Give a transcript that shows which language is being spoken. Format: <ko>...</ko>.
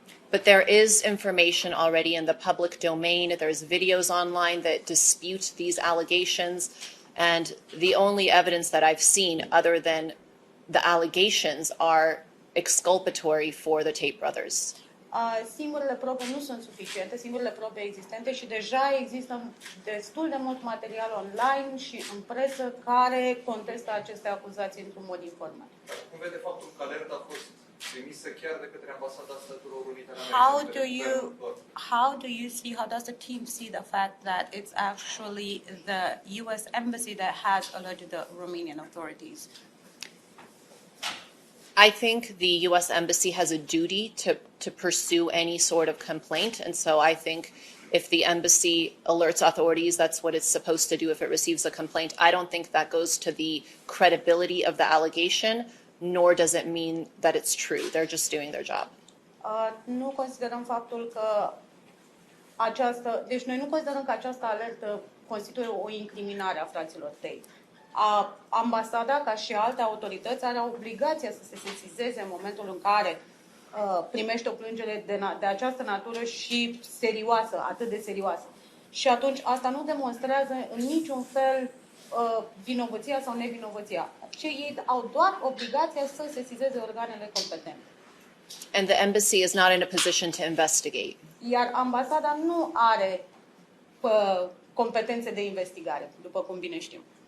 <en>But there is information already in the public domain. There's videos online that dispute these allegations. And the only evidence that I've seen other than the allegations are exculpatory for the Tate brothers.</en> <ro>Singurele probe nu sunt suficiente, singurele probe existente și deja există destul de mult material online și în presă care contestă aceste acuzații într-un mod informal. Cum vede faptul că alerta a fost trimisă chiar de către Ambasada Statelor Unite ale Americii?</ro> <en>How does the team see the fact that it's actually the US embassy that has alerted the Romanian authorities? I think the U.S. Embassy has a duty to pursue any sort of complaint. And so I think if the embassy alerts authorities, that's what it's supposed to do if it receives a complaint. I don't think that goes to the credibility of the allegation, nor does it mean that it's true. They're just doing their job.</en> <ro>Nu considerăm faptul că deci noi nu considerăm că această alertă constituie o incriminare a fraților Tate. Ambasada, ca și alte autorități, are obligația să se sesizeze în momentul în care primește o plângere de această natură și serioasă, atât de serioasă. Și atunci asta nu demonstrează în niciun fel vinovăția sau nevinovăția. Ei au doar obligația să sesizeze organele competente.</ro> <en>And the embassy is not in a position to investigate.</en> <ro>Iar ambasada nu are competențe de investigare, după cum bine știm.</ro>